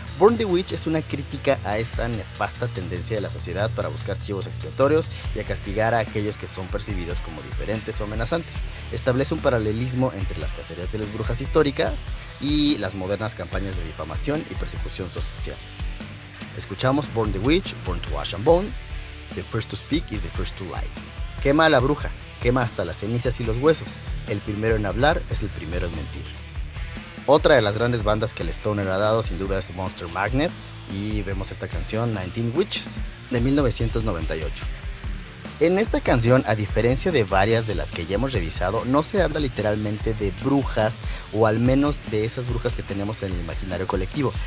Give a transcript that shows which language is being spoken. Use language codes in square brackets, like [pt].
[es] Burn the Witch es una crítica a esta nefasta tendencia de la sociedad para buscar chivos expiatorios y a castigar a aquellos que son percibidos como diferentes o amenazantes. Establece un paralelismo entre las cacerías de las brujas históricas y las modernas campañas de difamación y persecución social. [en] Escuchamos Burn the Witch, Burn to Ash and Bone. The first to speak is the first to lie. [es] Quema a la bruja, quema hasta las cenizas y los huesos. El primero en hablar es el primero en mentir. Otra de las grandes bandas que el stoner ha dado sin duda es Monster Magnet, y vemos esta canción 19 Witches de 1998. En esta canción, a diferencia de varias de las que ya hemos revisado, no se habla literalmente de brujas, o al menos de esas brujas que tenemos en el imaginario colectivo.